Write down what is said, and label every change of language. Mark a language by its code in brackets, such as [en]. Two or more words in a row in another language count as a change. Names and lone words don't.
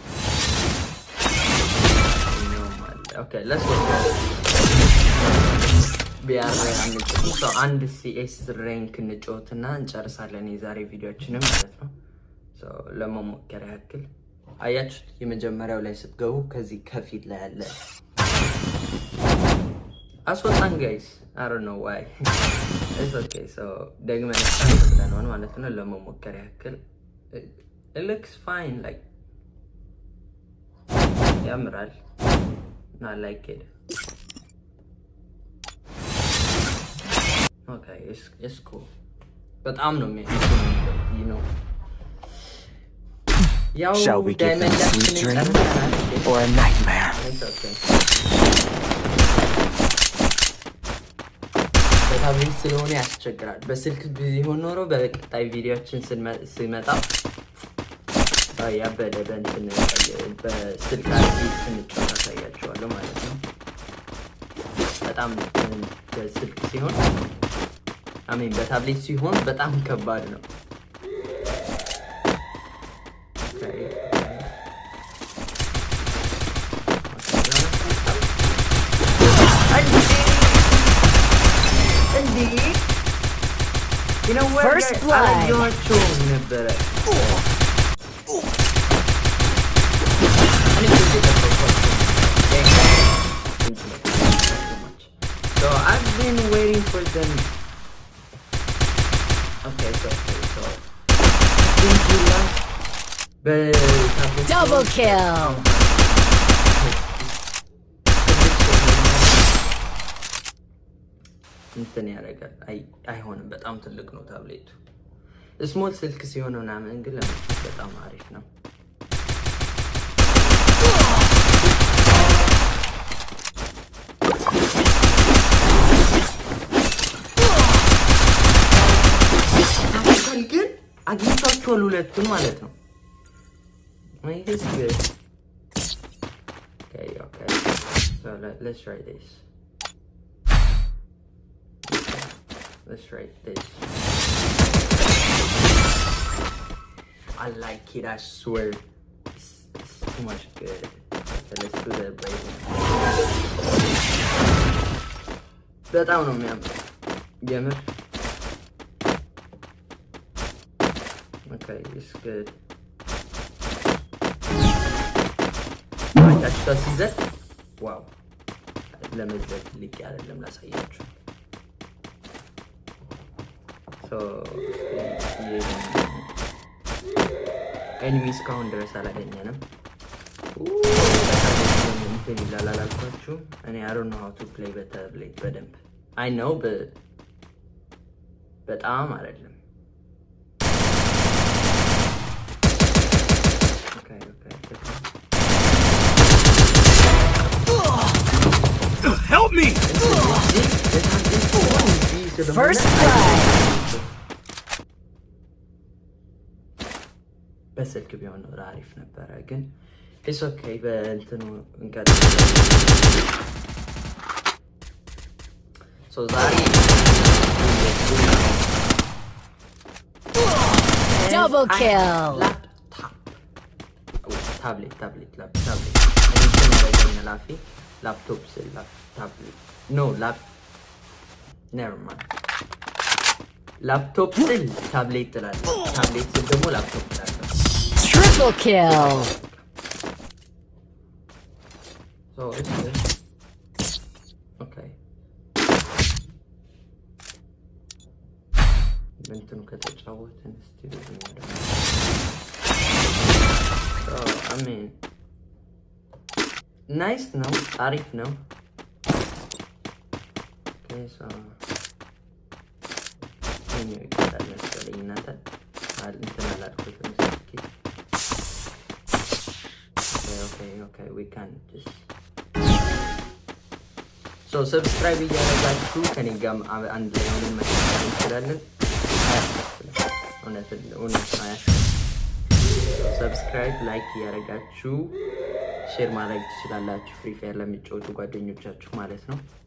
[en] okay let's go [am] ቢያር አንድ ሲኤስ ራንክ እንጫወትና እንጨርሳለን የዛሬ ቪዲዮአችንን ማለት ነው። ሶ ለመሞከር ያክል አያችሁት የመጀመሪያው ላይ ስትገቡ ከዚህ ከፊት ላይ ያለ አስወጣን ጋይስ [en] I don't know why it's okay [am] so ደግመን እንጨርሳለን ማለት ነው ለመሞከር ያክል [en] it looks fine like [am] ያምራል [en] not like it okay it's cool [am] በጣም ነው [en] you know Shall we give them a sweet dream or a nightmare? It's okay [am] በታብሌት ስለሆነ ያስቸግራል በስልክ ቢሆን ኖሮ በቀጣይ ቪዲዮአችን ስንመጣ ያበደ በእንትን በስልክ ስንጫወት አሳያችኋለሁ ማለት ነው። በጣም በስልክ ሲሆን በታብሌት ሲሆን በጣም ከባድ ነው። [en] You know what? First blood. I like your tune better. So I've been waiting for them. Okay, so double kill. [am] እንትን ያደርጋል አይሆንም በጣም ትልቅ ነው ታብሌቱ ስሞል ስልክ ሲሆን ምናምን ግን ለምሳሌ በጣም አሪፍ ነው ግን አግኝቷቸዋል ሁለቱን ማለት ነው [en] It's good. Okay. So let's try this. Let's try this. I like it, I swear. It's too much good. Okay, let's do the blade. [am] በጣም ነው የሚያምር የምር [en] Okay, it's good. That's the season. Wow. [am] ለመዝለል ልክ አይደለም ላሳያችሁ [en] So enemies [am] እስካሁን ድረስ አላገኘንም እንትን ይላል አላልኳችሁ እኔ [en] I don't know how to play [am] በታብሌት በደንብ [en] I know but [am] በጣም አይደለም Okay. [en] Help me! First blood. [am] በስልክ ቢሆን ነው አሪፍ ነበረ ግን [en] it's okay [am] በእንትኑ እንቀጥል So ዛሬ [en] Double kill. Tablet. Anything like laptop, tablet. No, never mind. Laptop still tablet tablet ደግሞ laptop Triple kill. So it's good. [am] Okay. እንትኑ ከተጫወትን እስቲ [en] So I mean nice [am] ነው አሪፍ ነው [en] Okay so anyway that necessarily [am] እናንተ እንትን አላልኩትም [en] Okay we can just So subscribe [am] እያደረጋችሁ ከኔ ጋር አንድ ላይ ሆነን መስራት እንችላለን [en] Subscribe like [am] እያደረጋችሁ ሼር ማድረግ ትችላላችሁ ፍሪ ፋየር ለሚጫወቱ ጓደኞቻችሁ ማለት ነው